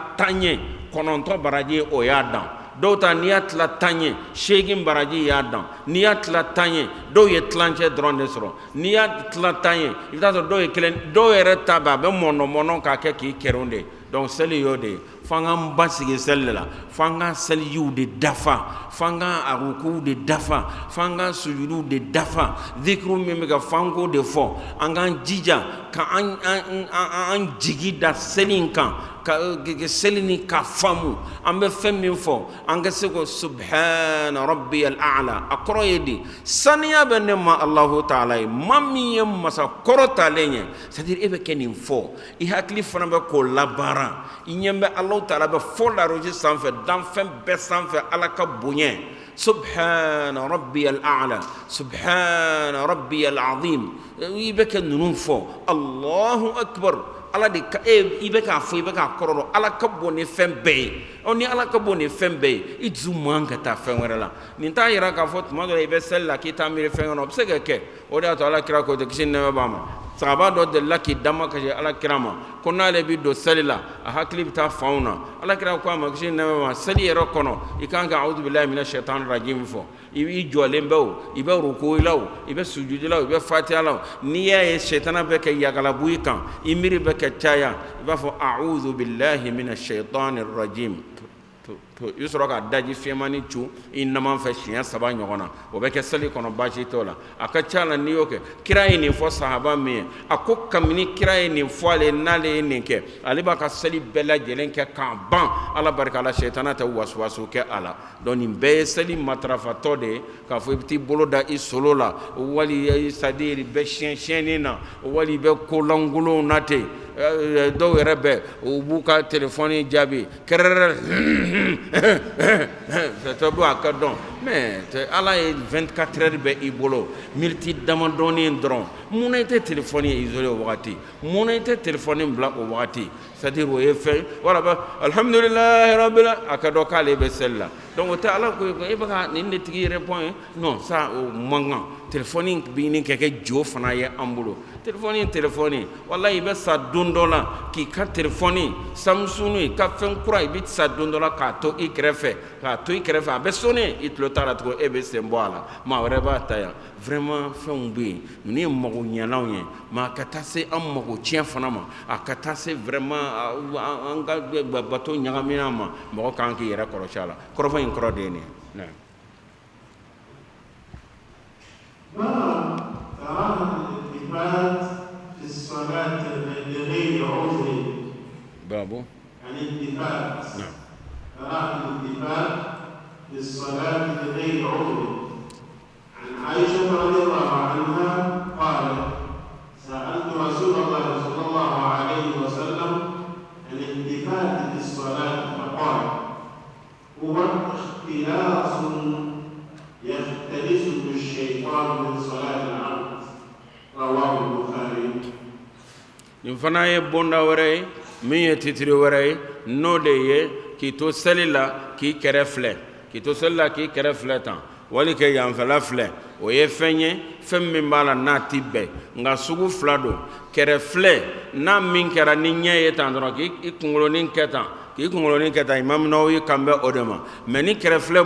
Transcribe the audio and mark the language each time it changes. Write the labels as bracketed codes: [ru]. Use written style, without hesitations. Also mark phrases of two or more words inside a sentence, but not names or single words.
[bm] 10 ye 9 baraji o y'a dan dɔw ta n'i y'a tila 10 ye 8 baraji y'a dan n'i y'a tila 10 ye dɔw ye tilancɛ dɔrɔn de sɔrɔ n'i y'a tila 10 ye i bɛ taa sɔrɔ dɔw ye kelen dɔw yɛrɛ ta bɛ a bɛ mɔnɔn k'a kɛ k'i kɛron de donc seli y'o de ye f'an k'an basigi seli de la f'an k'an selijiw de dafa f'an k'an a rukuw de dafa f'an k'an sujuduw de dafa zikiriw min bɛ ka f'an k'o de fɔ an k'an jija ka an jigi da seli in kan ka seli ni ka faamu an bɛ fɛn min fɔ an ka se ko [ar] سبحان ربي الأعلى [bm] a kɔrɔ ye di saniya bɛ ne ma [ar] الله تعالى [bm] ye maa min ye masa kɔrɔ talen ye c'est-à-dire e bɛ kɛ nin fɔ i hakili fana bɛ k'o labaara i ɲɛ bɛ [ar] الله تعالى [bm] bɛ fɔ laroji sanfɛ danfɛn bɛɛ sanfɛ ala ka bonya [ar] سبحان ربي الأعلى سبحان ربي العظيم [bm] i bɛ kɛ ninnu fɔ [ar] الله أكبر [bm] ala de ka i bɛ k'a fɔ i bɛ k'a kɔrɔ dɔn ala ka bon ni fɛn bɛɛ ye ni ala ka bon ni fɛn bɛɛ ye i dusu man ka taa fɛn wɛrɛ la nin t'a yira k'a fɔ tuma dɔ la i bɛ seli la k'i t'a miiri fɛn kɔnɔ o bɛ se ka kɛ o de y'a to ala kira ko tɛ kisi ni nɛɛma b'a ma sahaba dɔ delila k'i dama kasi ala kira ma ko n'ale bɛ don seli la a hakili bɛ taa fanw na ala kira ko a ma kisi ni nɛɛma ma seli yɛrɛ kɔnɔ i kan ka [ar] أعوذ بالله من الشيطان الرجيم [bm] fɔ i jɔlen bɛ o i bɛ rukuyi la o i bɛ sujudi la o i bɛ fatiha la o n'i y'a ye shaitana bɛ kɛ yagalabu i kan i miiri bɛ kɛ caya i b'a fɔ [ar] أعوذ بالله من الشيطان الرجيم [bm] i bɛ sɔrɔ ka daji fiɲɛmani cu i naman fɛ siɲɛ 3 ɲɔgɔn na o bɛ kɛ seli kɔnɔ baasi t'o la a ka ca la n'i y'o kɛ kira ye nin fɔ sahaba min ye a ko kabini kira ye nin fɔ ale n'ale ye nin kɛ ale b'a ka seli bɛɛ lajɛlen kɛ k'a ban ala barika la shaitana tɛ wasuwasu kɛ a la donc nin bɛɛ ye seli matarafatɔ de ye k'a fɔ i bɛ t'i bolo da i solo la wali c'est-à-dire bɛ siyɛnni na wali i bɛ kolankolonw na ten dɔw yɛrɛ bɛ u b'u ka telefɔni jaabi kɛrɛrɛ [fr] c'est bon [bm] a ka dɔn mais ala ye 24 heures bɛ i bolo miniti damadɔnin dɔrɔn mun na i tɛ telefɔni isolé o wagati mun na i tɛ telefɔni bila o wagati c'est-à-dire o ye fɛn wala bɛ [ar] الحمد لله رب [bm] a ka dɔn k'ale bɛ seli la donc o tɛ ala ko e bɛ ka nin de tigi répond ye non ça o man kan telefɔni bɛ nin kɛ jo fana ye an bolo telefɔni wallahi i bɛ sa don dɔ la k'i ka telefɔni Samsung ka fɛn kura i bɛ sa don dɔ la k'a to i kɛrɛfɛ a bɛ sonné i tulo t'a la tugun e bɛ sen bɔ a la maa wɛrɛ b'a ta yan vraiment fɛnw bɛ yen ninnu ye mago ɲɛlanw ye mais a ka taa se an mago tiɲɛ fana ma a ka taa se vraiment an ka bato ɲagamina ma mɔgɔ kan k'i yɛrɛ kɔlɔsi a la kɔrɔfɔ in kɔrɔ de ye nin ye. [ar] في الصلاة لغير عذر بابو الالتفات كراهة الالتفات للصلاة لغير عذر عن عائشة رضي الله عنها قالت سألت رسول الله صلى الله عليه وسلم عن الالتفات في الصلاة فقال هو اختلاس يختلسه الشيطان من صلاة العبد رواه البخاري. [bm] nin fana ye bonda wɛrɛ ye min ye titiri wɛrɛ ye n'o de ye k'i to seli la k'i kɛrɛ filɛ tan wali kɛ yanfɛla filɛ o ye fɛn ye fɛn min b'a la n'a ti bɛn nka sugu fila don kɛrɛ filɛ n'a min kɛra ni ɲɛ ye tan dɔrɔn k'i kunkolonin kɛ tan k'i kunkolonin kɛ tan Imam Nawawi kan bɛ o de ma mais ni kɛrɛfilɛ